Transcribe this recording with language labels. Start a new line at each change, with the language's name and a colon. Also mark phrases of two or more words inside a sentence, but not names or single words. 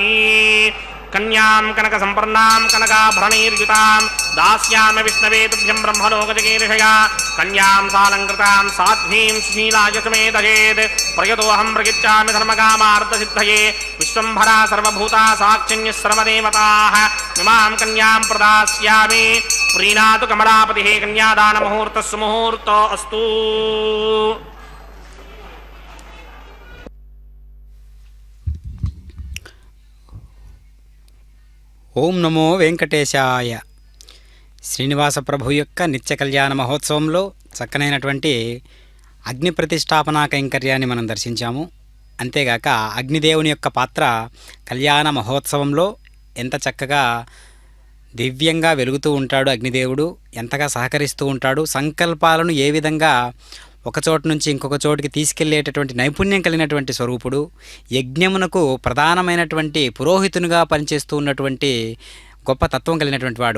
Sanskrit: कन्यां कनकसम्पन्नां कनकाभरणैर्युतां दास्यामि विष्णवे तुभ्यं ब्रह्मलोकजगीर्षया कन्यां सालङ्कृतां साध्वीं सुशीलाय समेतयेत् प्रयतोऽहं प्रयच्छामि धर्मकामार्थसिद्धये विश्वम्भरा सर्वभूता साक्षिण्यः सर्वदेवताः इमां कन्यां प्रदास्यामि। प्रीणातु कमलापतिः कन्यादानमुहूर्तः सुमुहूर्तो अस्तु। ఓం నమో వెంకటేశాయ.
Telugu: శ్రీనివాస ప్రభు యొక్క నిత్య కళ్యాణ మహోత్సవంలో చక్కనైనటువంటి అగ్ని ప్రతిష్టాపనా కైంకర్యాన్ని మనం దర్శించాము. అంతేగాక అగ్నిదేవుని యొక్క పాత్ర కళ్యాణ మహోత్సవంలో ఎంత చక్కగా దివ్యంగా వెలుగుతూ ఉంటాడు అగ్నిదేవుడు, ఎంతగా సహకరిస్తూ ఉంటాడు, సంకల్పాలను ఏ విధంగా ఒక చోటు నుంచి ఇంకొక చోటుకి తీసుకెళ్లేటటువంటి నైపుణ్యం కలిగినటువంటి స్వరూపుడు, యజ్ఞమునకు ప్రధానమైనటువంటి పురోహితునిగా పనిచేస్తూ ఉన్నటువంటి గొప్ప తత్వం కలిగినటువంటి వాడు.